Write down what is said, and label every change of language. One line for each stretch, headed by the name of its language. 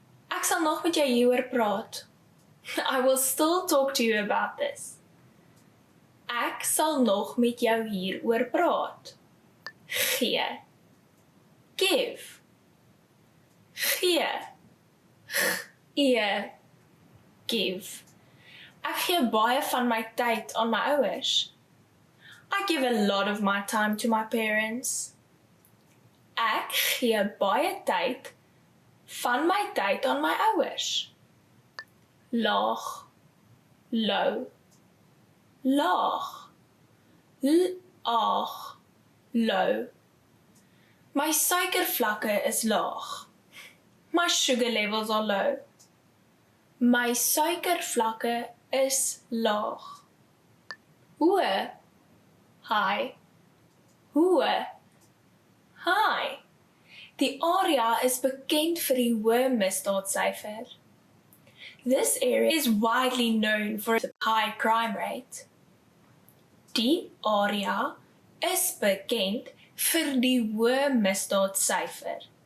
Afrikaans: Ek sal nog met jou hieroor praat.
English: I will still talk to you about this.
Afrikaans: Ek sal nog met jou hieroor praat. Gee. Give. Gee. Gee. Give. Ek gee baie van my tyd aan my ouers.
English: I give a lot of my time to my parents.
Afrikaans: Ek gee baie tyd van my tyd aan my ouers. Laag. Low. Laag. Laag. Low. My suikervlakke is laag.
English: My sugar levels are low.
Afrikaans: My suikervlakke is laag. Hoë. High. Hoë. High. Die area is bekend vir die hoë misdaadsyfer.
English: This area is widely known for its high crime rate.
Afrikaans: Die area is bekend vir die hoë misdaadsyfer.